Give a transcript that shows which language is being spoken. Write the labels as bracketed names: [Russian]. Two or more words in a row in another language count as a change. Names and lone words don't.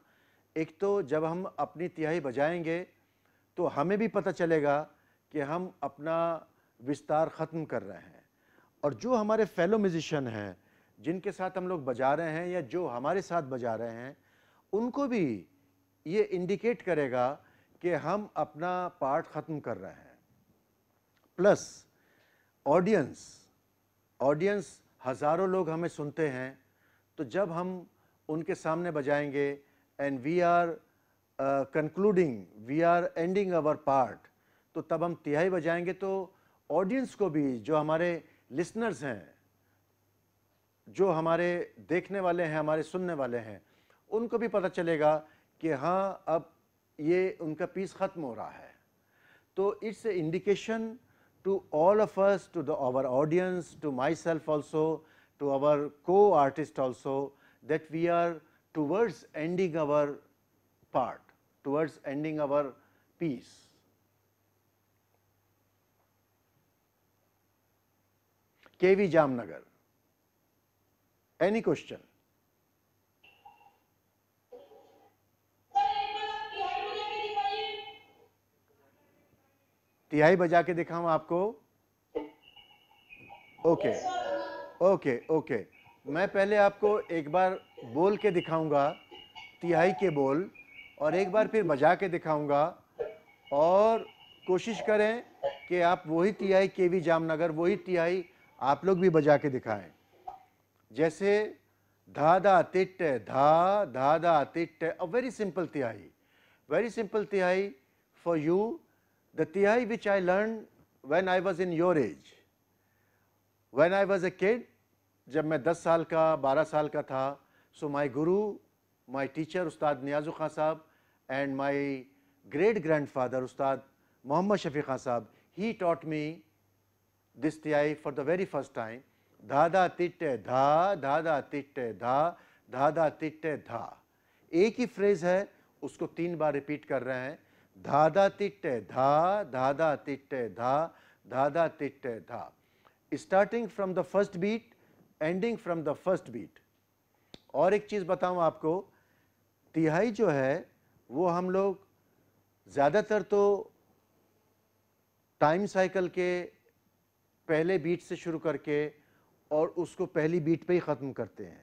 [Hindi] एक तो जब हम अपनी तिहाई बजाएंगे तो हमें भी पता चलेगा कि हम अपना विस्तार ख़त्म कर रहे हैं, और जो हमारे [English] fellow musician [Hindi] हैं, जिनके साथ हम लोग बजा रहे हैं या जो हमारे साथ बजा रहे हैं, उनको भी ये इंडिकेट करेगा कि हम अपना पार्ट ख़त्म कर रहे हैं। [English] plus audience, audience [Hindi] हज़ारों लोग हमें सुनते हैं, तो जब हम उनके सामने बजाएंगे [English] and we are concluding, we are ending our part, [Hindi] तो तब हम तिहाई बजाएंगे तो ऑडियंस को भी, जो हमारे लिसनर्स हैं, जो हमारे देखने वाले हैं, हमारे सुनने वाले हैं, उनको भी पता चलेगा कि हाँ अब ये उनका पीस ख़त्म हो रहा है। [English] तो it's a indication to all of us, to our audience, to myself also, to our co-artist also, that we are towards ending our part, towards ending our piece. KV Jamnagar. Any question? [Hindi] तिहाई बजा के दिखाऊं आपको? ओके ओके ओके, मैं पहले आपको एक बार बोल के दिखाऊंगा तिहाई के बोल, और एक बार फिर बजा के दिखाऊंगा, और कोशिश करें कि आप वही तिहाई केवी जामनगर, वही तिहाई आप लोग भी बजा के दिखाएं। जैसे धा धा तिट धा, धा धा तिट, [English] a very simple tihai, very simple tihai for you, the tihai which I learned when I was in your age. When I was a kid, [Hindi] जब मैं 10 साल का 12 साल का था, [English] so my guru, my teacher Ustad Niyazul Khan Sahab, and my great grandfather Ustad Muhammad Shafiq Khan Sahab, he taught me this tihai for the very first time. [Hindi] धा धा तिट्टे धा, धा धा तिट्टे धा, धा धा तिट्टे धा। एक ही फ्रेज है, उसको 3 बार रिपीट कर रहे हैं। धा धा तिट्टे धा, धा धा तिट्टे धा, धा धा तिट्टे धा। [English] starting from the first beat, ending from the first beat. [Hindi] और एक चीज़ बताऊं आपको, तिहाई जो है वो हम लोग ज़्यादातर तो [English] time cycle [Hindi] के पहले बीट से शुरू करके और उसको पहली बीट पे ही ख़त्म करते हैं।